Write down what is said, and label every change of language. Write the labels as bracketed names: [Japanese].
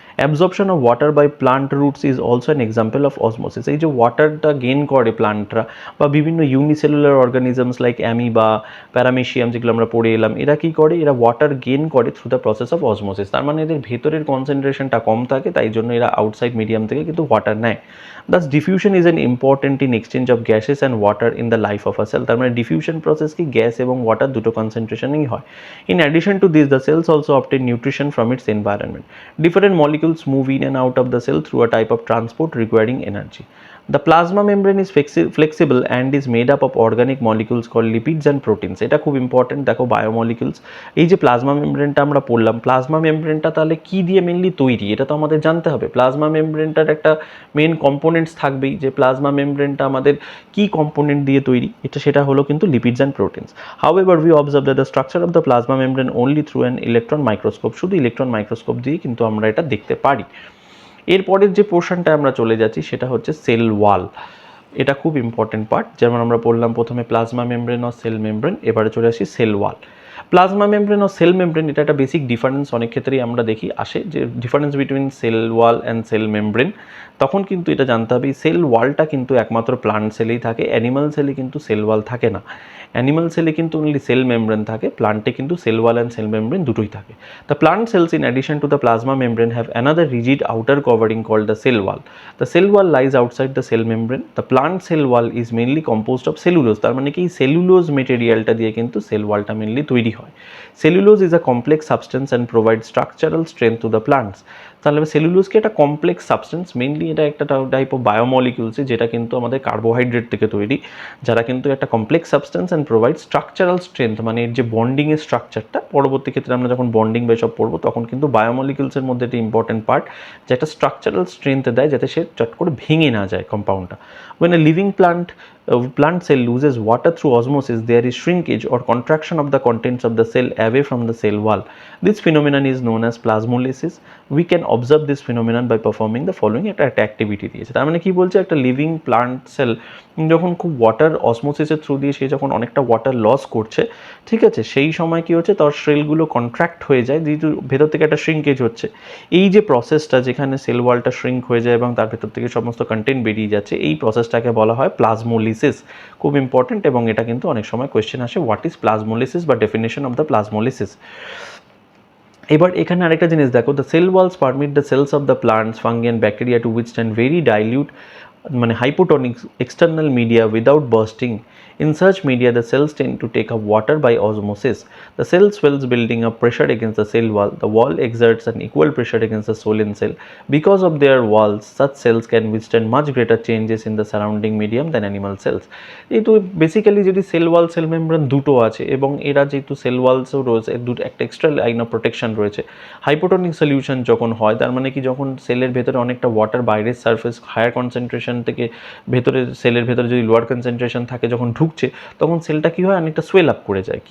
[English] Absorption of water by plant roots is also an example of osmosis. [Bangla] এই যে ওয়াটারটা gain করে প্লান্টরা বা বিভিন্ন unicellular organisms like amoeba, paramecium, যেগুলো আমরা পড়ে এলাম, এরা কি করে, এরা ওয়াটার গেইন করে through the process of osmosis. তার মানে এদের ভেতরের কনসেন্ট্রেশনটা কম থাকে, তাই জন্য এরা আউটসাইড মিডিয়াম থেকে কিন্তু ওয়াটার নেয়। [English] Thus diffusion is an important in exchange of gases and water in the life of a cell. [Bangla] তার মানে diffusion process কি, গ্যাস এবং ওয়াটার দুটো কনসেন্ট্রেশনই হয়। [English] In addition to this, the cells also obtain nutrition from its environment. Different molecules move in and out of the cell through a type of transport requiring energy. The plasma membrane is flexible and is made up of organic molecules called lipids and proteins. [Bangla] এটা খুব important, দেখো biomolecules. এই যে plasma মেমব্রেনটা আমরা পড়লাম, plasma মেমব্রেনটা তাহলে কি দিয়ে মেনলি তৈরি, এটা তো আমাদের জানতে হবে। প্লাজমা মেমব্রেনটার একটা মেন কম্পোনেন্টস থাকবেই, যে প্লাজমা মেমব্রেনটা আমাদের কি কম্পোনেন্ট দিয়ে তৈরি, সেটা হলো কিন্তু lipids and proteins. However we observe that the structure of the plasma membrane only through an electron microscope. শুধু ইলেকট্রন মাইক্রোস্কোপ দিয়ে কিন্তু আমরা এটা দেখতে পারি। এরপরের যে পোর্শনটা আমরা চলে যাচ্ছি সেটা হচ্ছে সেল ওয়াল। এটা খুব ইম্পর্টেন্ট পার্ট। যেমন আমরা বললাম প্রথমে প্লাজমা মেমব্রেন আর সেল মেমব্রেন, এবারে চলে আসি সেল ওয়াল। প্লাজমা মেমব্রেন ও সেল মেমব্রেন, এটা একটা বেসিক ডিফারেন্স অনেক ক্ষেত্রেই আমরা দেখি আসে, যে difference between cell wall and cell membrane. তখন কিন্তু এটা জানতে হবে সেল ওয়ালটা কিন্তু একমাত্র প্লান্ট সেলেই থাকে, অ্যানিমাল সেলে কিন্তু সেল ওয়াল থাকে না। অ্যানিমাল সেলে কিন্তু অনলি সেল মেমব্রেন থাকে, প্লান্টে কিন্তু cell wall and cell membrane দুটোই থাকে। [English] The plant cells in addition to the plasma membrane have another rigid outer covering called the cell wall. The cell wall lies outside the cell membrane. The plant cell wall is mainly composed of cellulose. [Bangla] তার মানে কি, cellulose মেটেরিয়ালটা দিয়ে কিন্তু sell ওয়ালটা mainly তৈরি হয়। [English] Cellulose is a complex substance and provides structural strength to the plants. [Bangla] তাহলে সেলুলোজকে একটা কমপ্লেক্স সাবস্টেন্স, মেইনলি এটা একটা টাইপ অফ বায়োমলিকিউলস, যেটা কিন্তু আমাদের কার্বোহাইড্রেট থেকে তৈরি, যারা কিন্তু একটা complex substance and provide structural strength, মানে এর যে বন্ডিংয়ের স্ট্রাকচারটা, পরবর্তী ক্ষেত্রে আমরা যখন বন্ডিং বা এসব পড়বো তখন কিন্তু বায়োমলিকিউলসের মধ্যে একটা ইম্পর্টেন্ট পার্ট, যে একটা স্ট্রাকচারাল স্ট্রেংথ দেয় যাতে সে চট করে ভেঙে না যায় কম্পাউন্ডটা। [English] When a living plant cell loses water through osmosis, there is shrinkage or contraction of the contents of the cell away from the cell wall. This phenomenon is known as plasmolysis. We can observe this phenomenon by performing the following [Bangla] একটা activity দিয়েছে। তার মানে কি বলছে, একটা living plant sell যখন খুব water অসমোসিসের through দিয়ে সে যখন অনেকটা ওয়াটার লস করছে, ঠিক আছে, সেই সময় কি হচ্ছে, তার সেলগুলো কন্ট্রাক্ট হয়ে যায়, যেহেতু ভেতর থেকে একটা শ্রিঙ্কেজ হচ্ছে। এই যে প্রসেসটা, যেখানে সেল ওয়ালটা শ্রিঙ্ক হয়ে যায় এবং তার ভেতর থেকে সমস্ত কন্টেন্ট বেরিয়ে যাচ্ছে, এই প্রসেসটাকে বলা হয় প্লাজমোলিসিস। খুব ইম্পর্টেন্ট, এবং এটা কিন্তু অনেক সময় কোয়েশ্চেন আসে, [English] what is plasmolysis [Bangla] বা ডেফিনেশন অফ দ্য প্লাজমোলিসিস। এবার এখানে আরেকটা জিনিস দেখো, [English] The cell walls permit the cells of the plants, fungi and bacteria to withstand very dilute, মানে hypotonic external media without bursting. In such media, the cells tend to take up water by osmosis. The cell swells, building up pressure against the cell wall. The wall exerts an equal pressure against the swollen cell. Because of their walls, such cells can withstand much greater changes in the surrounding medium than animal cells. [Bangla] যেহেতু basically যদি cell wall cell membrane দুটো আছে, এবং এরা যেহেতু sell ওয়ালসও রয়েছে, দুটো একটা এক্সট্রা লাইন অফ প্রোটেকশন রয়েছে, হাইপোটনিক সলিউশন যখন হয়, তার মানে কি, যখন সেলের ভেতরে অনেকটা ওয়াটার বাইরের সারফেস হায়ার কনসেন্ট্রেশন থেকে ভেতরে, সেলের ভেতরে যদি লোয়ার কনসেন্ট্রেশন থাকে যখন ঢুকছে, তখন সেলটা কী হয়, অনেকটা সোয়েল আপ করে যায়।